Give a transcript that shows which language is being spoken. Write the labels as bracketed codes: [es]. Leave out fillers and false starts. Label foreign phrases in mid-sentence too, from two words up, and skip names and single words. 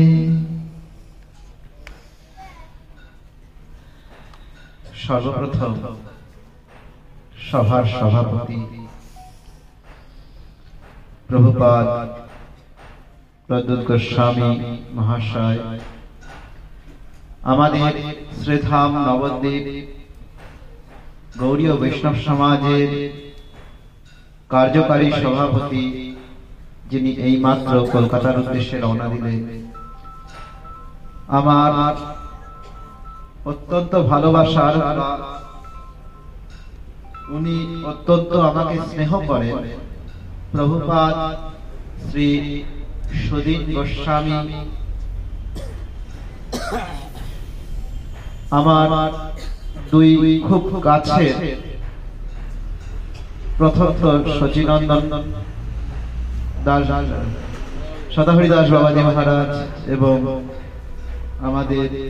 [bn] সর্বপ্রথম সভার সভাপতি প্রভুপাদ প্রদ্যুত গোস্বামী মহাশয়, আমাদের শ্রীধাম নবদ্বীপ গৌড়ীয় বৈষ্ণব সমাজের কার্যকরী সভাপতি যিনি এইমাত্র কলকাতার উদ্দেশ্যে রওনা দিলেন, আমার অত্যন্ত ভালোবাসার উনি অত্যন্ত আমাকে স্নেহ করেন প্রভুপাদ শ্রী সুদীন গোস্বামী, আমার দুই খুব কাছের প্রথম সচিনন্দন দাস সদাহরি দাস বাবাজি মহারাজ এবং আমাদের